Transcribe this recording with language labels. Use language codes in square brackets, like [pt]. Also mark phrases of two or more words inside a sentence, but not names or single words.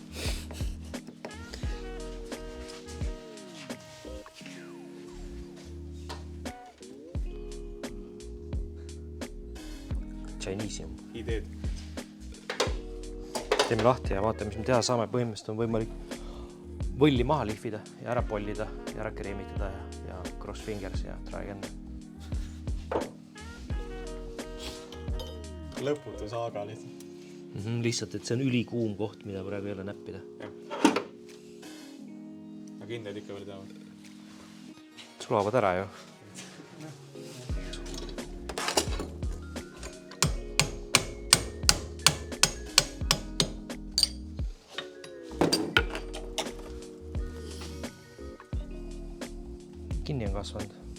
[et] Chineseum. Ideed. Teeme lahti ja vaatame, mis me teha saame. Põhimõtteliselt on võimalik võlli maha lihvida ja ära pollida ja ära kreemitada ja [en] cross fingers [et] ja [en] try again. [et] Lõputu saaga lihtsalt. Lihtsalt, et see on ülikuum koht, mida praegu ei ole näppida. Aga kindlad ikka veel teavad. Sulavad ära ju. Kinni on kasvanud.